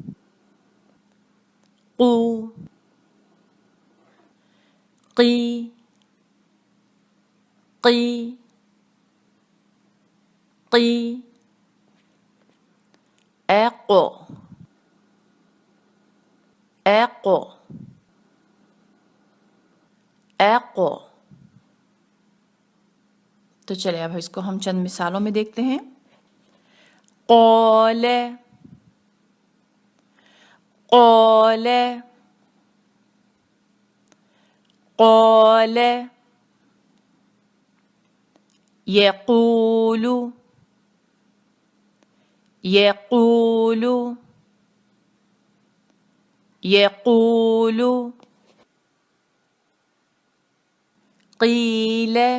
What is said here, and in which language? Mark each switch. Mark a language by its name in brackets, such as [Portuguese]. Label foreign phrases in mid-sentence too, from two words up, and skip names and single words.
[Urdu] قو قی قی قی اقو اقو اقو. تو چلے اب اس کو ہم چند مثالوں میں دیکھتے ہیں. [Arabic] قول قول قول یقول یقول یقول قیل